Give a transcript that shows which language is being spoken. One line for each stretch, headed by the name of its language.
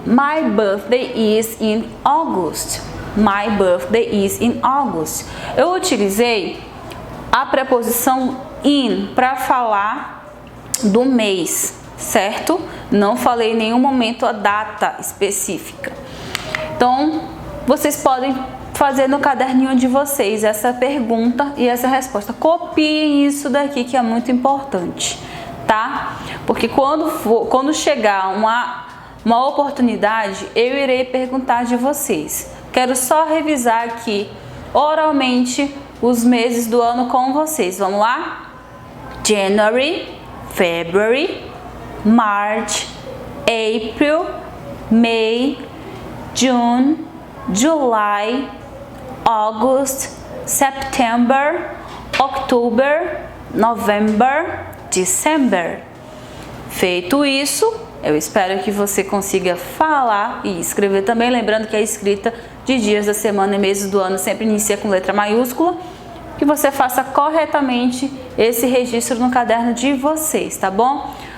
English: My birthday is in August. My birthday is in August.
Portuguese: Eu utilizei a preposição in para falar do mês, certo? Não falei em nenhum momento a data específica. Então, vocês podem fazer no caderninho de vocês essa pergunta e essa resposta. Copiem isso daqui, que é muito importante, tá? Porque quando chegar uma oportunidade, eu irei perguntar de vocês. Quero só revisar aqui oralmente os meses do ano com vocês. Vamos lá?
English: January, February, March, April, May, June, July, August, September, October, November, December.
Portuguese: Feito isso, eu espero que você consiga falar e escrever também, lembrando que a escrita de dias da semana e meses do ano sempre inicia com letra maiúscula, que você faça corretamente esse registro no caderno de vocês, tá bom?